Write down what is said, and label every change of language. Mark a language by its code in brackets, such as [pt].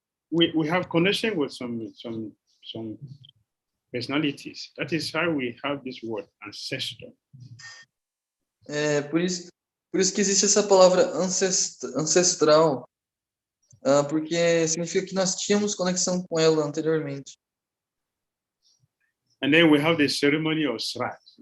[en] We have connection with some personalities. That is how we have this word ancestor. [pt] Por isso que existe essa palavra ancestral, porque significa que nós tínhamos conexão com ela anteriormente. [en] And then we have the ceremony of Srat.